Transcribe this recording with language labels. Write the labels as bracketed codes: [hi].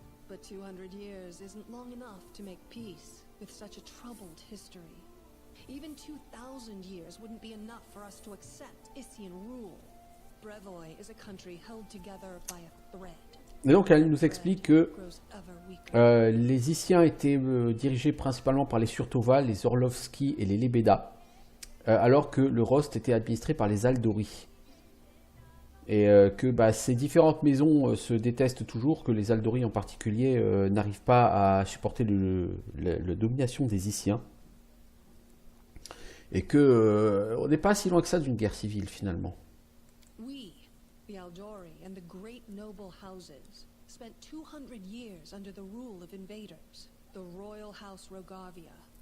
[en] But 200 years isn't long enough to make peace with such a troubled history. Even 2,000 years wouldn't be enough for us to accept Issian rule. Brevoy is a country held together by a thread. [fr] Et donc elle nous explique que les Issiens étaient dirigés principalement par les Surtova, les Orlovski et les Lebeda, alors que le Rost était administré par les Aldori. Et que ces différentes maisons se détestent toujours, que les Aldori en particulier n'arrivent pas à supporter la domination des Issiens. Et que on n'est pas si loin que ça d'une guerre civile finalement. [en] We, the Aldori and the great noble houses, spent 200 years under the rule of invaders, the royal house Rogarvia.